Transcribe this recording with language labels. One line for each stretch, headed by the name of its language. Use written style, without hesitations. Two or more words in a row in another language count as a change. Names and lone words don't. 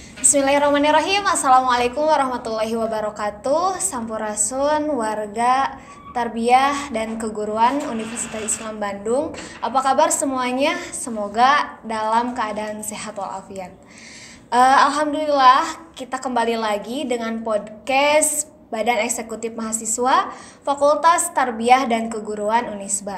Arabic: بسم الله الرحمن الرحيم. السلام عليكم ورحمة الله وبركاته.
Indonesian: Sampurasun warga Tarbiyah dan Keguruan Universitas Islam Bandung. Apa kabar semuanya? Semoga dalam keadaan sehat walafiat. Alhamdulillah kita kembali lagi dengan podcast Badan Eksekutif Mahasiswa Fakultas Tarbiyah dan Keguruan Unisba.